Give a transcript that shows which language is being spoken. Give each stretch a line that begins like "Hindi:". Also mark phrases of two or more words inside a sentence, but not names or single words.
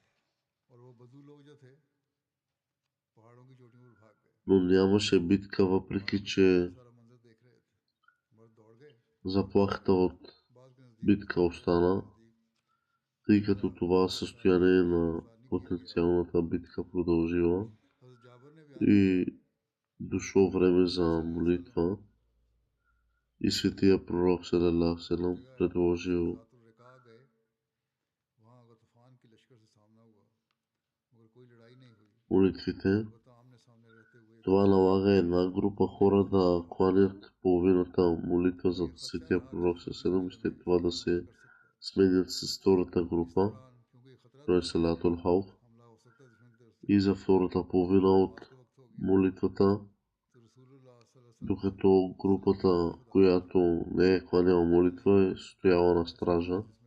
Bulgarian: Но нямаше битка, въпреки че заплахата от битка остана, тъй като това състояние на потенциалната битка продължила и дошло време за молитва и светия пророк
Arabic: صلى الله عليه وسلم
Bulgarian: предложил молитвите. Това налага една група хора да кланят половината молитва за светия пророк салалаху и след това да се сменят с втората група, това е
Arabic: صلاة الخوف,
Bulgarian: и за втората половина от молитвата, докато групата, която не е кланяла молитва, е стояла на стража.